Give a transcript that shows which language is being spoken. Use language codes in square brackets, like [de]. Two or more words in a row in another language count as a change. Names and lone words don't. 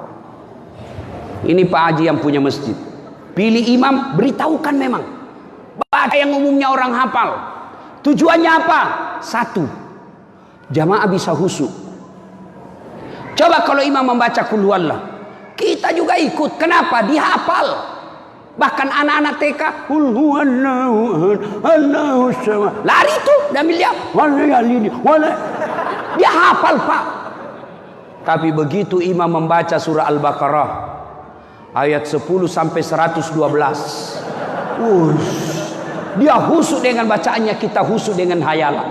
[id] Ini Pak Haji yang punya masjid. Pilih imam, beritahukan memang. Baca yang umumnya orang hafal. Tujuannya apa? Satu, jamaah bisa khusyuk. Coba kalau imam membaca [ar] qul huwallah, [id] kita juga ikut. Kenapa? Dihafal. Bahkan anak-anak TK, [ar] qul huwallahu ahad, Allahu samad. [id] Lari tuh dan dia, dia hafal, Pak. Tapi begitu imam membaca surah Al-Baqarah ayat 10 sampai 112, dia husuk dengan bacaannya, kita husuk dengan hayalan.